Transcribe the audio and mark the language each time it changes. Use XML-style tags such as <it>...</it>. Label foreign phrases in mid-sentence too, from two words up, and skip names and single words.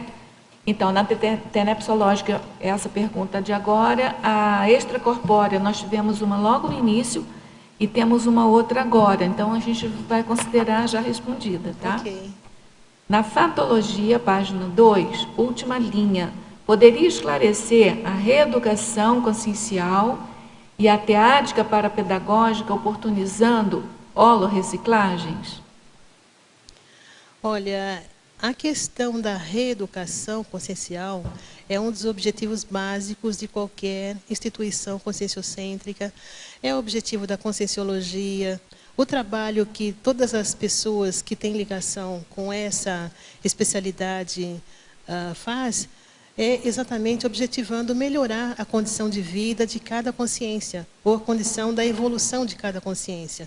<pt>Então, na tenepsológica, essa pergunta de agora, a extracorpórea, nós tivemos uma logo no início e temos uma outra agora, então a gente vai considerar já respondida, tá? Ok. Na fatologia, página 2, última linha, poderia esclarecer a reeducação consciencial e a teática parapedagógica oportunizando holorreciclagens? Olha, a questão da reeducação consciencial é um dos objetivos básicos de qualquer instituição conscienciocêntrica, é o objetivo da conscienciologia. O trabalho que todas as pessoas que têm ligação com essa especialidade faz é exatamente objetivando melhorar a condição de vida de cada consciência, ou a condição da evolução de cada consciência.</pt>